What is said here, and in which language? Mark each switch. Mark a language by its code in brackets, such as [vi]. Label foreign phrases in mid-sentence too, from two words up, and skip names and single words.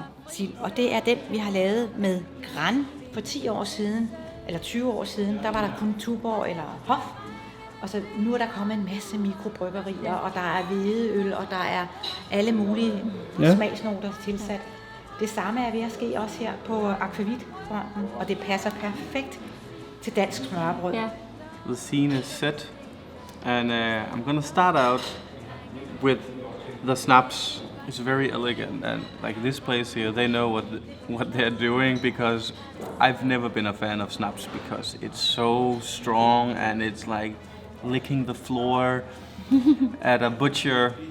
[da] Og det er den, vi har lavet med gran. For 10 år siden, eller 20 år siden, der var der kun Tuborg eller Hof. Og så nu er der kommet en masse mikrobryggerier, og der er hvedeøl, og der er alle mulige smagsnoter tilsat. Det samme er ved at ske også her på akvavitfronten, og det passer perfekt til dansk smørrebrød. [en] Yeah. The scene is set, and I'm gonna start out with the snaps. It's very elegant, and like this place here, they know what they're doing, because I've never been a fan of snaps because it's so strong and it's like licking the floor at a butcher.